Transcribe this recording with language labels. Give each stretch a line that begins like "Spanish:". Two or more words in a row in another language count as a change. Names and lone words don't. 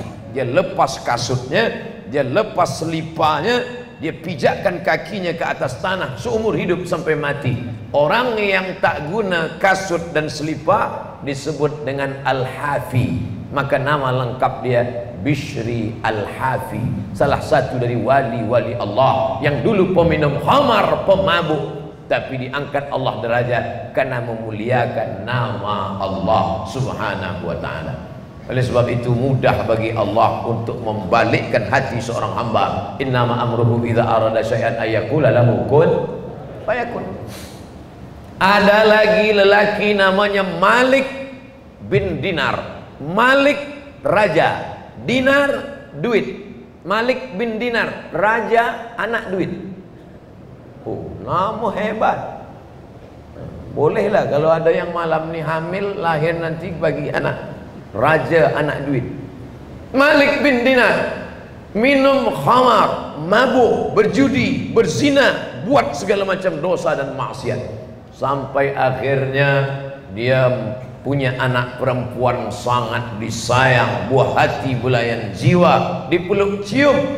Malay: Dia lepas kasutnya, dia lepas selipanya, dia pijakkan kakinya ke atas tanah seumur hidup sampai mati. Orang yang tak guna kasut dan selipar disebut dengan Al-Hafi. Maka nama lengkap dia Bishri Al-Hafi, salah satu dari wali-wali Allah yang dulu peminum khamar, pemabuk, tapi diangkat Allah derajat karena memuliakan nama Allah
Arabic: سبحانه وتعالى.
Malay: Oleh sebab itu mudah bagi Allah untuk membalikkan hati seorang hamba.
Arabic: إنما أمره إذا أراد شيئا أن يقول له كن فيكون.
Malay: Ada lagi lelaki namanya Malik bin Dinar. Malik raja, dinar duit. Malik bin Dinar, raja, anak duit. Oh, nama hebat. Bolehlah kalau ada yang malam ni hamil, lahir nanti bagi anak. Raja, anak duit. Malik bin Dinar minum khamar, mabuk, berjudi, berzina, buat segala macam dosa dan maksiat, sampai akhirnya dia punya anak perempuan sangat disayang, buah hati, belayan jiwa, dipeluk cium.